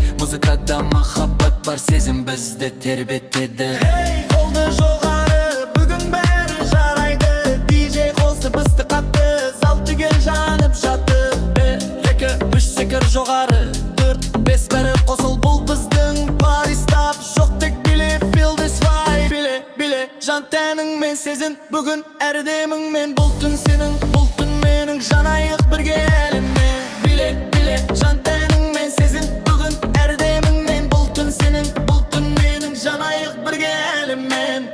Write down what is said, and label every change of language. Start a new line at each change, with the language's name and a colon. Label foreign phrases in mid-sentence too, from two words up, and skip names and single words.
Kazakh: Музыкада махаббат бар, сезім бізді тербетеді. Ей, қолды жоғары, бүгін бәрі жарайды. Ди джей қосып ысты қатты, зал түгел жанып жатыр. Бір, екі, үш, секір жоғары, төрт, бес, бәрі қосыл, бұл біздің пари стап. Жоқ, тек биле,
English: feel this vibe.
Kazakh: Биле, биле, жан тәніңмен сезін, бүгін әр деміңмен. Бұл түн сенің, бұл түн менің, жанайық бірге әлеммен. Биле, биле, жан тәніңмен сезін, бүгін әр деміңмен. Бұл түн сенің, бұл түн менің, жанайық бірге әлеммен.